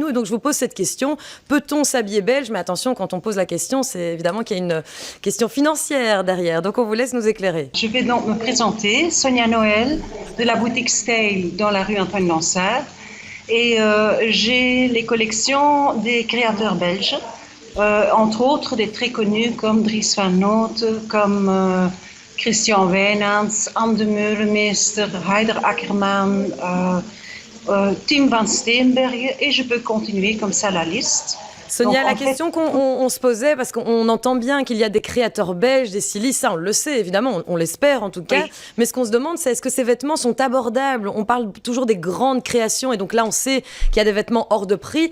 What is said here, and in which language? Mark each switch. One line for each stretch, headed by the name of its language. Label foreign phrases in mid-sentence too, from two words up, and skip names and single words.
French: Et donc, je vous pose cette question. Peut-on s'habiller belge? Mais attention, quand on pose la question, c'est évidemment qu'il y a une question financière derrière. Donc, on vous laisse nous éclairer. Je vais donc me présenter. Sonia Noël, de la boutique Style dans la rue Antoine Lansard. Et j'ai les collections des créateurs belges, entre autres des très connus comme Dries Van Noot, comme Christian Wijnands, Anne de Meulemeester, Heider Ackerman, Tim van Steenbergen, et je peux continuer comme ça la liste. Sonia, la question qu'on se posait, parce qu'on entend bien qu'il y a des créateurs belges, des stylistes, ça on le sait évidemment, on l'espère en tout cas, oui. Mais ce qu'on se demande, c'est est-ce que ces vêtements sont abordables? On parle toujours des grandes créations, et donc là on sait qu'il y a des vêtements hors de prix.